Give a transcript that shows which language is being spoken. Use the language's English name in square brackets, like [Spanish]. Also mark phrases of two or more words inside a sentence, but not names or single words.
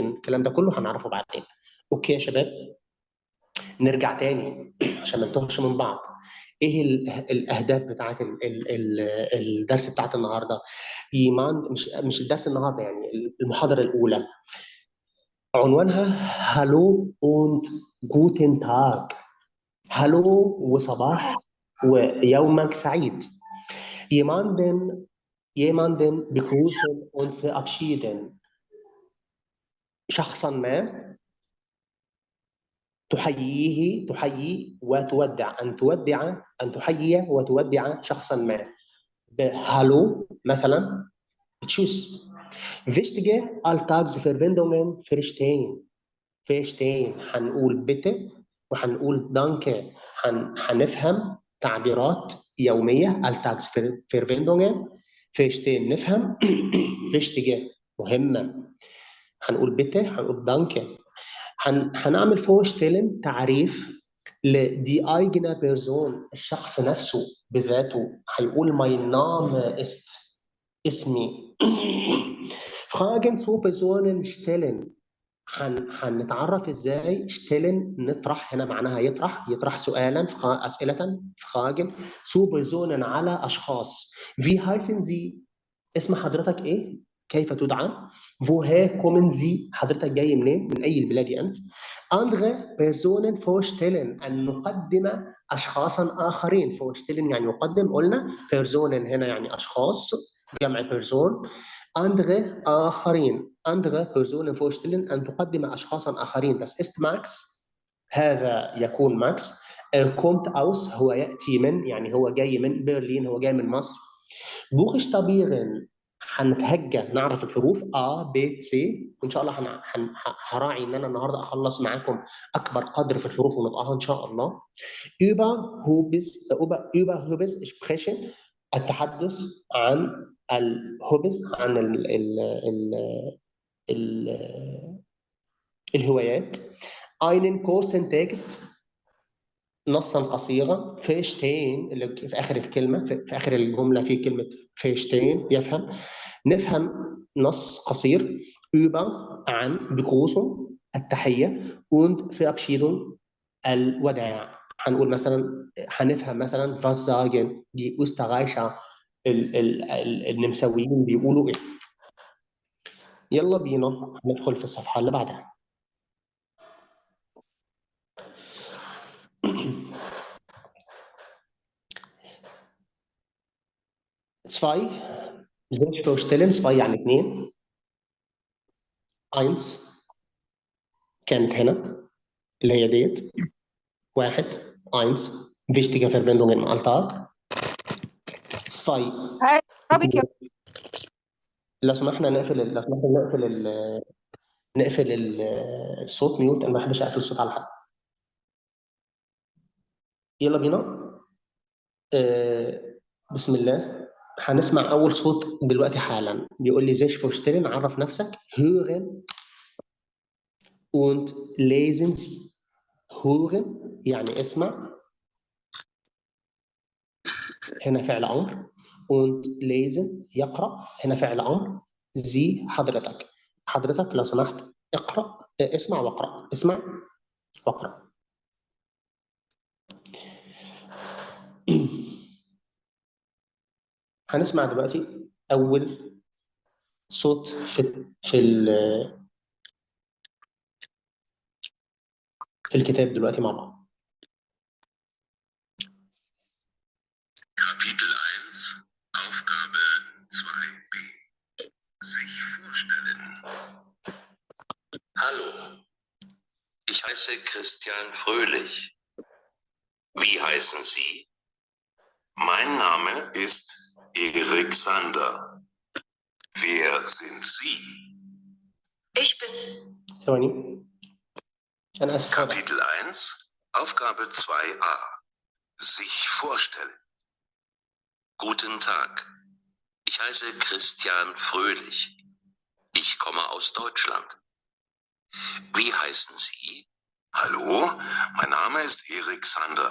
[Arabic] الكلام ده كله هنعرفه بعدين. اوكي يا شباب، نرجع تاني عشان ما نتوهش من بعض. ايه الاهداف بتاعت الدرس بتاعت النهارده؟ ايمان، مش الدرس النهارده، يعني المحاضره الاولى عنوانها هالو [German] und guten Tag. [Arabic] هالو وصباح ويومك سعيد. [German] jemanden begrüßen und verabschieden. [Arabic] شخصا ما تحيي وتودع، أن تحيي وتودع شخصا ما بهالو مثلا. تشوس. [German] Wichtige Alltagsverwendungen verstehen. [Arabic] هنقول bitte وهنقول danke. هنفهم تعبيرات يومية Alltagsverwendungen. verstehen نفهم. Wichtige مهمة. هنقول bitte، هنقول danke. هنعمل vorstellen تعريف لدي [German] eigene Person، [Arabic] الشخص نفسه بذاته. هيقول [German] mein Name ist، [Arabic] اسمي. [German] Fragen zu Personen stellen. [Arabic] هنتعرف ازاي stellen، نطرح. هنا معناها يطرح سؤالا، أسئلة. [German] Fragen zu Personen [Arabic] على أشخاص. [German] Wie heißen Sie؟ [Arabic] اسم حضرتك ايه؟ كيف تدعى؟ [German] woher kommen Sie؟ [Arabic] حضرتك جاي منين؟ من اي البلاد انت؟ [German] andere Personen vorstellen، [Arabic] ان نقدم اشخاصا اخرين. vorstellen يعني يقدم. قلنا Personen هنا يعني اشخاص، جمع Person. andere اخرين. [German] andere Personen vorstellen [Arabic] ان تقدم اشخاصا اخرين. [German] das ist Max، [Arabic] هذا يكون ماكس. [German] kommt aus، [Arabic] هو ياتي من، يعني هو جاي من برلين، هو جاي من مصر. buchstabieren، هنتهجى نعرف الحروف A B C. وان شاء الله هراعي ان انا النهارده اخلص معاكم اكبر قدر في الحروف ونطقها ان شاء الله. [German] über Hobbys sprechen، [Arabic] التحدث عن الهوبز، عن ال الهوايات. [German] einen kurzen Text، [Arabic] نصا قصيرا. فيشتين اللي في اخر الكلمه، في اخر الجمله في كلمه فيشتين، يفهم. نفهم نص قصير. über عن begrüßen التحيه، [German] und verabschiedung الوداع. [Arabic] هنقول مثلا، هنفهم مثلا [German] was sagen die Österreicher، [Arabic] النمساويين بيقولوا ايه. يلا بينا ندخل في الصفحه اللي بعدها. [German] zwei Selbstvorstellen، zwei [Arabic] يعني اثنين. eins كانت هنا اللي هي ديت. [German] واحد eins wichtige Verbindung im Alltag. zwei [Arabic] عربي يا لو سمحنا نقفل نقفل الصوت ميوت، انا ما بحبش اقفل الصوت على حد. يلا بينا. بسم الله. هنسمع اول صوت دلوقتي حالا، بيقول لي [German] sich vorstellen, [Arabic] عرف نفسك. [German] hören und lesen Sie. [Arabic] hören يعني اسمع، هنا فعل امر، [German] und lesen [Arabic] يقرا، هنا فعل امر. Sie حضرتك لو سمحت اقرا، اسمع واقرا، اسمع واقرا. هنسمع دلوقتي اول صوت في الكتاب دلوقتي مع بعض. [German] Kapitel 1, Aufgabe 2b. Sich vorstellen. Hallo, ich heiße Christian Fröhlich. Wie heißen Sie? Mein Name ist Erik Sander. Wer sind Sie? Ich bin. [Arabic] ثواني انا اسف. [German] Kapitel 1, Aufgabe 2a. Sich vorstellen. Guten Tag. Ich heiße Christian Fröhlich. Ich komme aus Deutschland. Wie heißen Sie? Hallo, mein Name ist Erik Sander.